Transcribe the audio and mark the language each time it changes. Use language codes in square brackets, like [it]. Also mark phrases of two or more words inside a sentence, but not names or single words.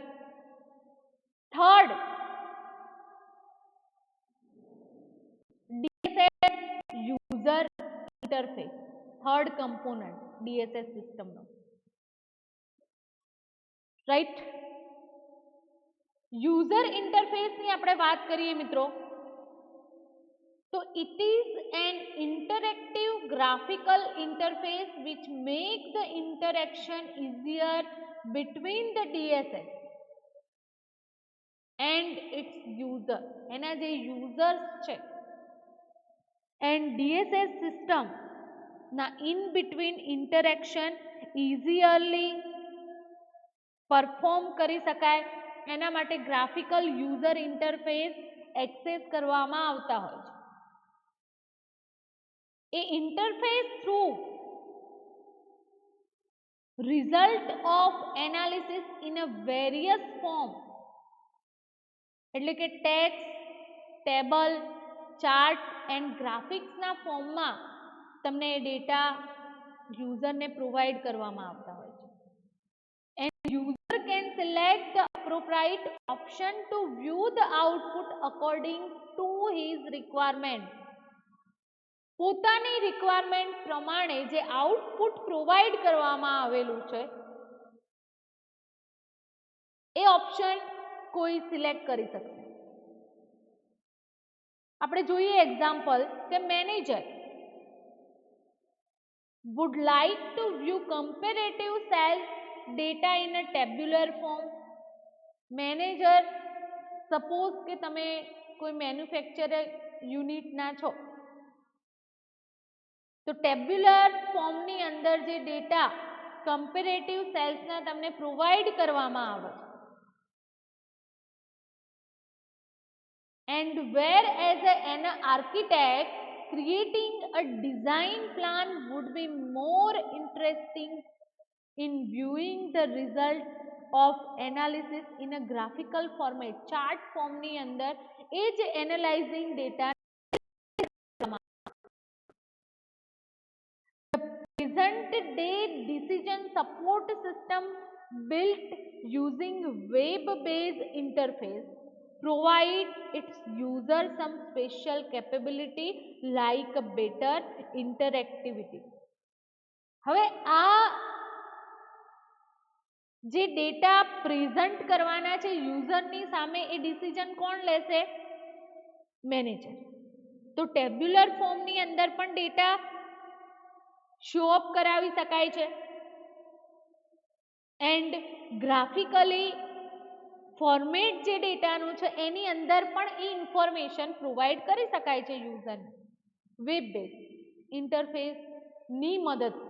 [en] third DSS user interface, third component DSS systemno, right. [gu] યુઝર ઇન્ટરફેસની આપણે વાત કરીએ મિત્રો તો [en] it is an interactive graphical interface which make the interaction easier between the DSS and its user. [gu] એના જે યુઝર્સ છે [en] and DSS system [gu] ના [en] in between interaction easily [gu] પરફોર્મ કરી શકાય એના માટે [en] graphical user interface access [gu] કરવામાં આવતા હોય છે. એ [en] interface through result of analysis in a various form, [gu] એટલે કે [en] text, table, chart and graphicsna [gu] ફોર્મમાં તમને એ ડેટા યુઝરને પ્રોવાઈડ કરવામાં આવતા હોય છે. [en] and user can select the appropriate option to view the output according to his requirement. [gu] પોતાની રિક્વાયરમેન્ટ પ્રમાણે જે [en] output provide [gu] કરવામાં આવેલું છે એ ઓપ્શન કોઈ સિલેક્ટ કરી શકશે. આપણે જોઈએ એક્ઝામ્પલ કે [en] મેનેજર would like to view comparative sales data in a tabular form. [gu] મેનેજર સપોઝ કે તમે કોઈ [en] manufacture unitna [gu] છો તો [en] tabular formni [gu] અંદર જે [en] data comparative salesna [gu] તમને પ્રોવાઈડ કરવામાં આવે છે. [en] And whereas an architect creating a design plan would be more interesting in viewing the result of analysis in a graphical format. [gu] ચાર્ટ ફોર્મની અંદર એ જ એનાલાઇઝિંગ ડેટા [en] present day decision support system built using web based interface provide its user some special capability like a better interactivity. [gu] હવે આ જે [en] data present [gu] કરવાના છે યુઝરની સામે એ ડિસિઝન કોણ લેશે? મેનેજર. તો ટેબ્યુલર ફોર્મની અંદર પણ [en] data show up [gu] કરાવી શકાય છે [en] and graphically format [gu] જે ડેટાનું છે એની અંદર પણ એ [en] information provide [gu] કરી શકાય છે યુઝરને [en] web base interfaceni [gu] મદદથી.